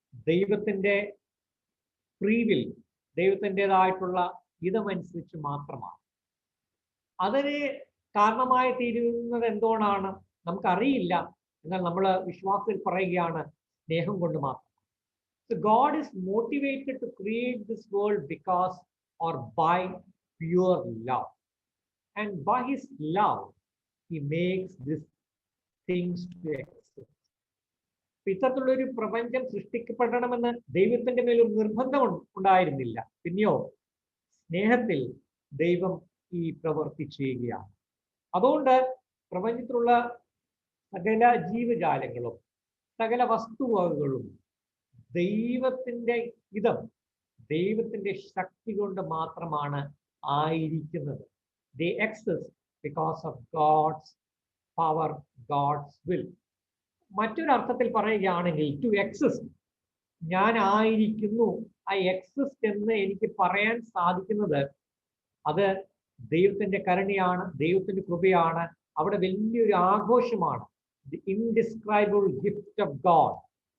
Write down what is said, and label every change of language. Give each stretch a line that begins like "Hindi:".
Malayalam: ദൈവത്തിൻ്റെ ഫ്രീവിൽ, ദൈവത്തിൻ്റെതായിട്ടുള്ള ഇതമനുസരിച്ച് മാത്രമാണ്. അതിന് കാരണമായി തീരുന്നത് എന്തുകൊണ്ടാണ് നമുക്കറിയില്ല. എന്നാൽ നമ്മൾ വിശ്വാസത്തിൽ പറയുകയാണ്, സ്നേഹം കൊണ്ട് മാത്രം.
English: So God is motivated to create this world because or by pure love. And by his love, he makes these things to exist.
Malayalam: ഇത്തരത്തിലുള്ളൊരു പ്രപഞ്ചം സൃഷ്ടിക്കപ്പെടണമെന്ന് ദൈവത്തിന്റെ മേലൊരു നിർബന്ധം ഉണ്ടായിരുന്നില്ല. പിന്നെയോ സ്നേഹത്തിൽ ദൈവം ഈ പ്രവൃത്തി ചെയ്യുകയാണ്. അതുകൊണ്ട് പ്രപഞ്ചത്തിലുള്ള സകല ജീവജാലങ്ങളും സകല വസ്തുവകകളും ദൈവത്തിന്റെ ഇതം, ദൈവത്തിന്റെ ശക്തി കൊണ്ട് മാത്രമാണ് ആയിരിക്കുന്നത്.
English: They exist because of God's power, God's will.
Malayalam: മറ്റൊരർത്ഥത്തിൽ പറയുകയാണെങ്കിൽ ടു എക്സിസ്റ്റ്, ഞാൻ ആയിരിക്കുന്നു,
English: I exist
Malayalam: എന്ന് എനിക്ക് പറയാൻ സാധിക്കുന്നത് അത് ദൈവത്തിന്റെ കരുണയാണ്, ദൈവത്തിന്റെ കൃപയാണ്. അവിടെ വലിയൊരു ആഘോഷമാണ്.
English: The indescribable gift of God.